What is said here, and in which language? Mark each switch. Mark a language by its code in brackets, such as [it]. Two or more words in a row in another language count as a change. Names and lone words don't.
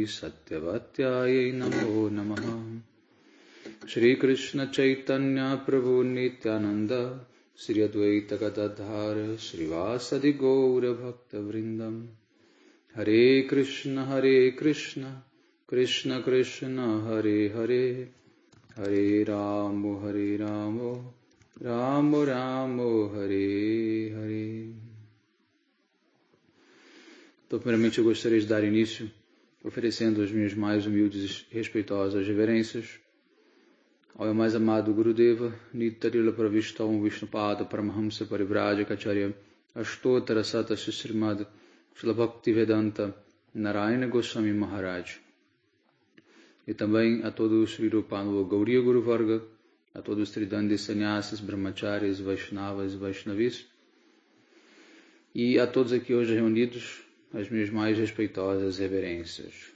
[sa] Satyavatyai Namo Namaha Shri Krishna Chaitanya Prabhu Nityananda Shri Advaita Gadadhara Srivasadi Gaura Bhakta Vrindam Hare Krishna Krishna Krishna Hare Hare Hare Ramo Ramo Ramo Hare Hare. [pt] Então, primeiramente, eu gostaria de dar início oferecendo as minhas mais humildes e respeitosas reverências ao meu mais amado Gurudeva, [sa] Nitarila Pravishtam Vishnupada Paramahamsa Parivrajacacharya Ashtotara Sata [pt] Srimad Srila Bhaktivedanta Narayana Goswami Maharaj. E também a todos os Sri Rupanula Gauriya Guru Varga, a todos os Tridandi Sannyasis, Brahmacharis, Vaishnavas e Vaishnavis, e a todos aqui hoje reunidos, as minhas mais respeitosas reverências.